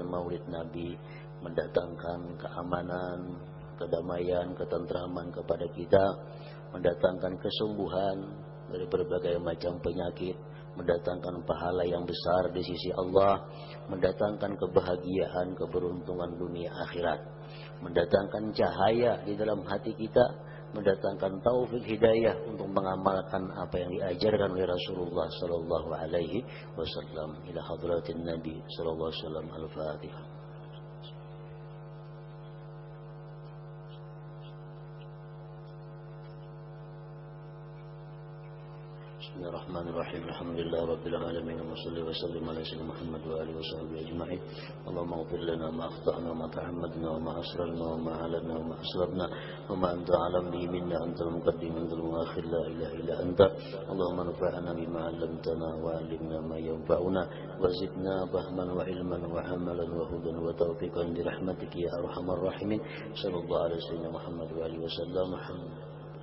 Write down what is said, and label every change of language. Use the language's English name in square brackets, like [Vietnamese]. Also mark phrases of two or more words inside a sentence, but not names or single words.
[Indonesian] Maulid Nabi mendatangkan keamanan, kedamaian, ketentraman kepada kita, mendatangkan kesembuhan dari berbagai macam penyakit, mendatangkan pahala yang besar di sisi Allah, mendatangkan kebahagiaan, keberuntungan dunia akhirat, mendatangkan cahaya di dalam hati kita, mendatangkan taufik hidayah untuk mengamalkan apa yang diajarkan oleh Rasulullah [Arabic] صلى الله عليه وسلم. إلى حضرة النبي صلى الله عليه وسلم. Al-Fatihah. Bismillahirrahmanirrahim. الحمد لله رب العالمين وصل وسلم على سيدنا محمد وآله وصحبه أجمعين. اللهم اغفر لنا ما أخطأنا وما تعمدنا وما أسررنا وما أعلنا وما أسررنا وما أنت أعلم به منا أنت المقدم وأنت المؤخر لا إله إلا أنت. اللهم انفعنا بما علمتنا وعلمنا ما ينفعنا وزدنا فهما وعلما وعملا وهدى وتوفيقا برحمتك يا أرحم الراحمين. صلى الله عليه وسلم محمد وآله وسلم.